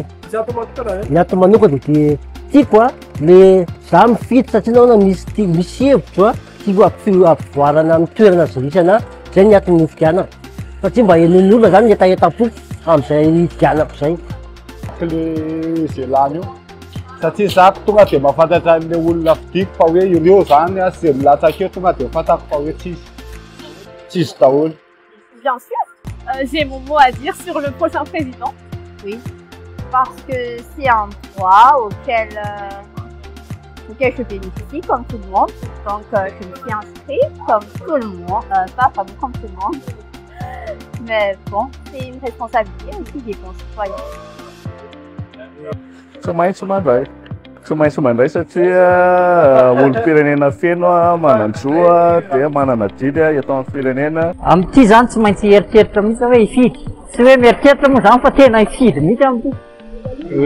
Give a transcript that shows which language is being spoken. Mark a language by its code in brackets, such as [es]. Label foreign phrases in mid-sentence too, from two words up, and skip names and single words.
[mg] Ny antony manokana dia tiako le za mifidy satria nahoana misy hevitro tiako ampivoarana amin'ny toerana izay misy anahy, zay ny antony nifidianako. Satria mba henon'ny olona zany ny etaeta-po amin'izay fidianako izay. Le izay lany io satria za tonga dia mahafantatra an'ilay olona fidiko fa hoe ireo zany sy milatsaka eo tonga dia fantako fa hoe tsisy daholo. [fr] Bien sûr, j'ai mon mot à dire sur le prochain président. Oui, parce que c'est un droit auquel je bénéficie comme tout le monde. Donc je me suis inscrite comme tout le monde, pas comme tout le monde. Mais bon, c'est une responsabilité aussi des concitoyens. [mg] Tsy maintsy mandray satria olom-pirenena feno manandroa dia manana didy eto amin'ny firenena. Amin'ity zany tsy maintsy eritreritra mihitsy hoe hifidy. Tsy hoe mieritreritra moa zany fa tena hifidy mihitsy amin'ity.